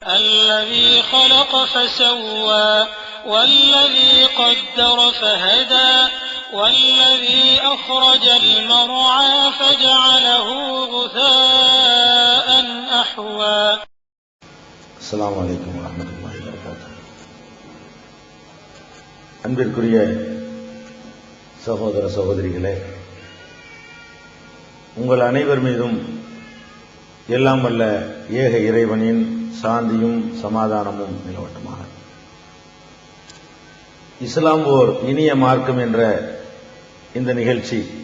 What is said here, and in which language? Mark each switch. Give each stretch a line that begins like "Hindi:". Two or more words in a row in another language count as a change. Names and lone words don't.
Arabic: الذي خلق فسوى والذي قدر فهدى والذي أخرج المرعى فجعله غثاء أحوى. السلام عليكم ورحمة الله وبركاته.
Tamil: அன்பிற்குரிய சகோதர சகோதரிகளே, உங்கள் அனைவர் மீதும் எல்லாம் வல்ல ஏக இறைவனின் சாந்தியும் சமாதானமும் நிலவட்டுமாக. இஸ்லாம் ஓர் இனிய மார்க்கம் என்ற இந்த நிகழ்ச்சி